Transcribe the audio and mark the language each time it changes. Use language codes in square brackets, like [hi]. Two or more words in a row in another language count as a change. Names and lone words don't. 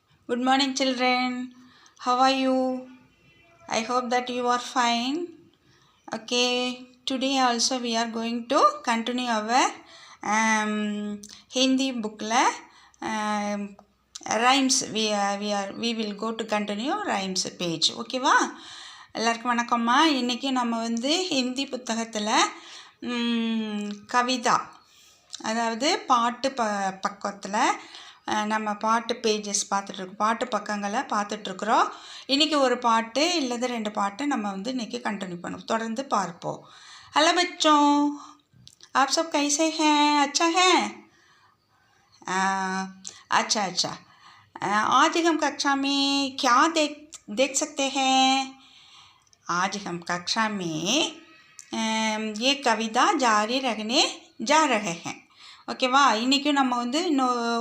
[en] Good morning, children. How are you? I hope that you are fine. Okay, today also we are going to continue our Hindi book rhymes. We will go to continue rhymes page. [ta] Okay வா? எல்லாருக்கும் வணக்கம்மா. இன்னைக்கு நம்ம வந்து ஹிந்தி புத்தகத்தில் கவிதா, அதாவது பாட்டு பக்கத்தில் நம்ம பாட்டு பேஜஸ் பார்த்துட்ருக்கோம், பாட்டு பக்கங்களை பார்த்துட்ருக்குறோம். இன்றைக்கி ஒரு பாட்டு இல்லது 2 பாட்டு நம்ம வந்து இன்றைக்கி கண்டினியூ பண்ணுவோம், தொடர்ந்து பார்ப்போம். [hi] हेलो बच्चों, आप सब कैसे हैं? अच्छा है? अच्छा। आज हम कक्षा में क्या देख सकते हैं? आज हम कक्षा में ये कविता जारी रखने जा रहे हैं. [ta] ஓகேவா? இன்றைக்கும் நம்ம வந்து